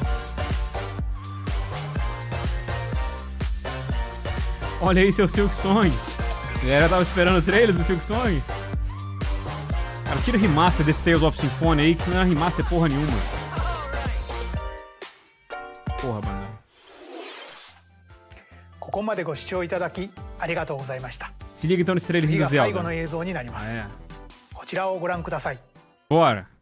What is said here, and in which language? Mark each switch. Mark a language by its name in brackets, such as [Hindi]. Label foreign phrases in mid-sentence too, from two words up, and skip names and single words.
[Portuguese] Olha aí seu Silk Song. A galera tava esperando o trailer do Silk Song. Cara, tira remaster desse Tales of Symphonia aí, que não é remaster porra nenhuma. Porra, Bandai. [Japanese] ここまでご視聴いただきありがとうございました。 [Portuguese] Se liga então nesse trailerzinho do [Japanese] 次が最後 [Portuguese] Zelda. [Japanese] の映像になります。 [Portuguese] É. [Japanese] こちらをご覧ください。 [Portuguese] Bora.